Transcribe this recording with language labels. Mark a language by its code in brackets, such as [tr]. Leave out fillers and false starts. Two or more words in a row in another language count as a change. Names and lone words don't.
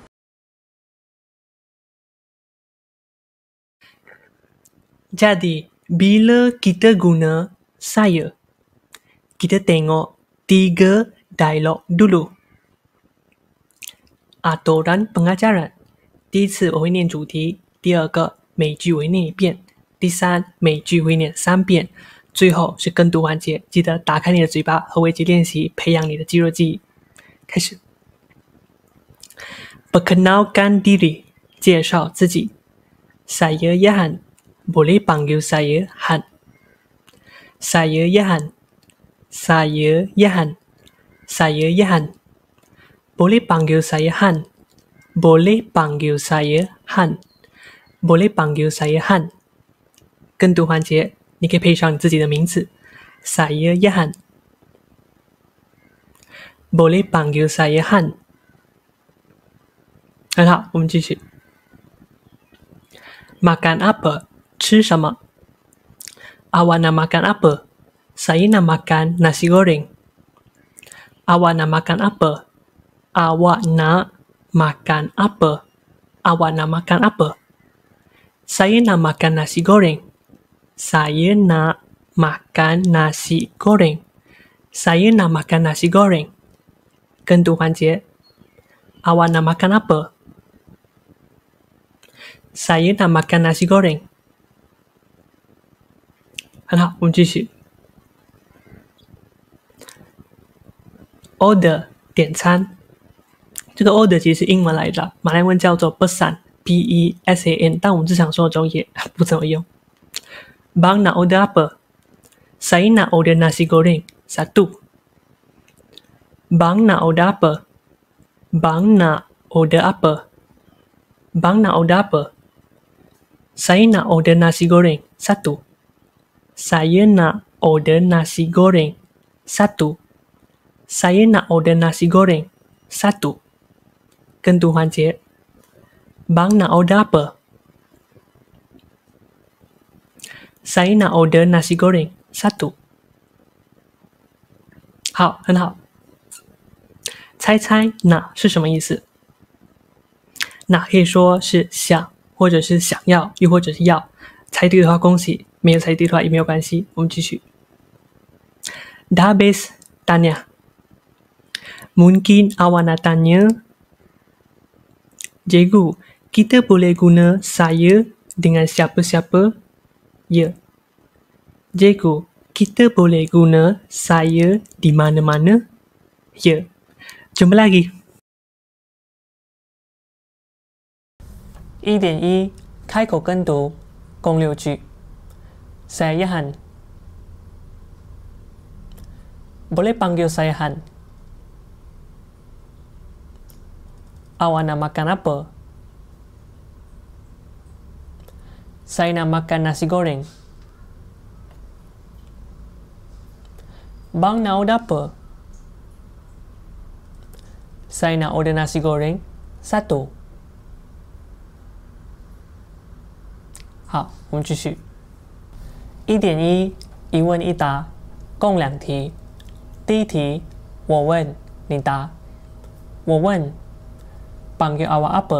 [ms] Jadi, bila kita guna saya, kita tengok 3 dialog dulu. Aturan pengajaran. [zh] 第一次我会念主题，第二个每句我会念1遍，第三每句会念3遍，最后是跟读环节，记得打开你的嘴巴和围棋练习，培养你的肌肉记忆。 [ms] 开始。Perkenalkan diri， [zh] 介绍自己。 [ms] Saya Yahan， boleh panggil saya Han。Saya Yahan， Saya Yahan， Saya Yahan， boleh panggil saya Han。Boleh panggil saya Han， Boleh panggil saya Han。 [zh] 跟读环节，你可以配上你自己的名字。 [ms] Saya Yahan， Boleh panggil saya Han。 [zh] 很好，我们继续。 [ms] Makan apa？ [zh] 吃什么？ [ms] Awak nak makan apa？ Saya nak makan nasi goreng。 Awak nak makan apa？ Awak nak makan apa? Awak nak makan apa? Saya nak makan nasi goreng. Saya nak makan nasi goreng. Saya nak makan nasi goreng. [zh] 跟读环节。 [ms] Awak nak makan apa? Saya nak makan nasi goreng. [zh] 很好，我们继续。Order 点餐。这个 order 其实是英文来的，马来文叫做 pesan P-E-S-A-N， 但我们日常生活中也不怎么用。 [ms] Bang nak order apa? Saya nak order nasi goreng 1. Bang nak order apa? Bang nak order apa? Bang nak order apa? Saya nak order nasi goreng 1. Saya nak order nasi goreng 1. Saya nak order nasi goreng 1. [zh] 跟读环节。 [ms] Bang nak order apa? Saya nak order nasi goreng 1. [zh] 好，很好。猜猜那是什么意思？那可以说是想，或者是想要，又或者是要。猜对的话恭喜，没有猜对的话也没有关系。我们继续。 [ms] Dah habis tanya. Mungkin awak nak tanya, Cikgu, kita boleh guna saya dengan siapa-siapa? Ya. Cikgu, kita boleh guna saya di mana-mana? Ya. Jumpa lagi. 1.1 [zh] 开口跟读共6 句。 [ms] Saya Yahan. Boleh panggil saya Han. Awak nak makan apa? Saya nak makan nasi goreng. Bang nak order apa? Saya nak order nasi goreng 1. [zh] 好，我们继续。1.1一问一答，共2题。第一题，我问，你答。我问 ， [ms] panggil awak apa?